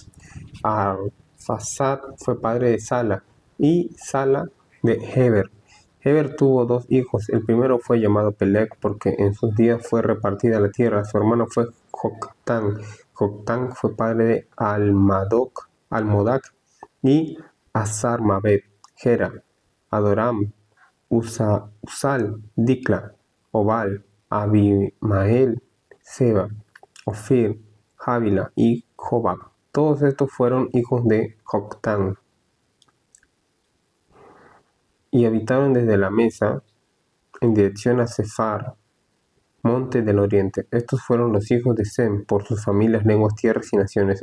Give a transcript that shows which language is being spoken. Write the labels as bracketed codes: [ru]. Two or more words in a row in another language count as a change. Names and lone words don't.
[es] Arphasad fue padre de Sala y Sala de Heber. Heber tuvo dos hijos. El primero fue llamado Peleg porque en sus días fue repartida la tierra. Su hermano fue Joctán. Joctán fue padre de Almodac y Asarmaved, Gera, Adoram, Usal, Dikla, Obal, Abimael, Seba, Ofir, Javila y Jobab. Todos estos fueron hijos de Joctán. Y habitaron desde la mesa en dirección a Sefar, monte del oriente. Estos fueron los hijos de Sem, por sus familias, lenguas, tierras y naciones.